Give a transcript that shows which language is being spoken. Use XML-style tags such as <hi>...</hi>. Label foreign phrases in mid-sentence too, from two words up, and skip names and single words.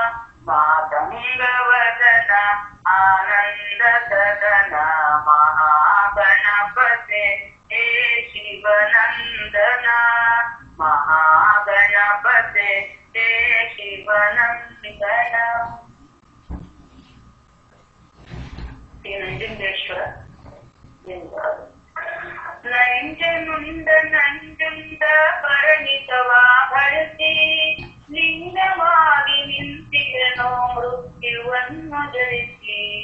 <sa>मातंगवदन आनंद सदन महागणपते हे शिवनंदना, महागणपते हे शिवनंदना.</sa> <kn>ನಂಜುಂಡೇಶ್ವರ ನಂಜನುಂಡ ನಂಜುಂಡ ಪರಿಣಿತವಾ ಬಳಸಿ ಲಿಂಗವಾಗಿ ನಿಂತಿರನೋ ಮೃತ್ಯುವನ್ನು ಜಯಿಸಿ.</kn>